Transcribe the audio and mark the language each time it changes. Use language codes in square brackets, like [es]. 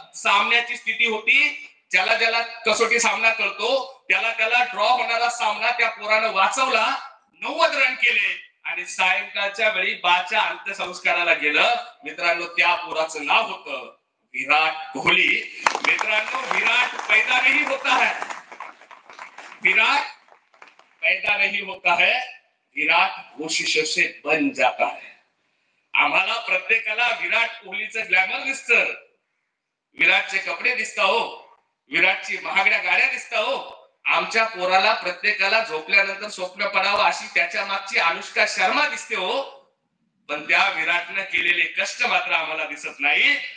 [mr] सामन्याची स्थिती होती, ज्याला कसोटी सामना करतो त्याला ड्रॉ होणारा सामना त्या पोरानं वाचवला. 90 रन केले आणि सायंकाळच्या वेळी बाच्या अंत्यसंस्काराला गेलं. मित्रांनो, त्या पोराचं नाव होतं विराट कोहली. [hi] मित्रांनो, विराट पैदा नहीं होता है, विराट पैदा नहीं होता है, विराट कोशिशों से बन जाता है. [mr] आम्हाला प्रत्येकाला विराट कोहलीचं ग्लॅमर दिसतं, विराटचे कपडे दिसता हो, विराटची महागड्या गाड्या दिसता हो. आमच्या पोराला प्रत्येकाला झोपल्यानंतर स्वप्न पडावं अशी त्याच्या मागची अनुष्का शर्मा दिसते हो, पण त्या विराटनं केलेले कष्ट मात्र आम्हाला दिसत नाही.